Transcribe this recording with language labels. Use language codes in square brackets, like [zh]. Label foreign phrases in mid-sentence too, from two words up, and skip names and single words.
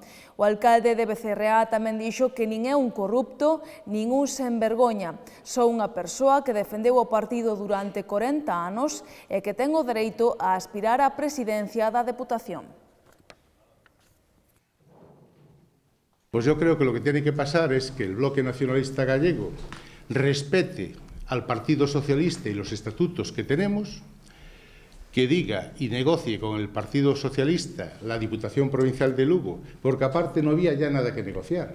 [gl] O alcalde de Becerreá tamén dixo que nin é un corrupto, nin un sen vergoña. Só unha persoa que defendeu o partido durante 40 anos e que ten o dereito a aspirar á presidencia da Deputación. [es] Pues yo creo que lo que tiene que pasar es que el bloque nacionalista gallego respete al Partido Socialista y los estatutos que tenemos, que diga y negocie con el Partido Socialista la Diputación Provincial de Lugo, porque aparte no había ya nada que negociar.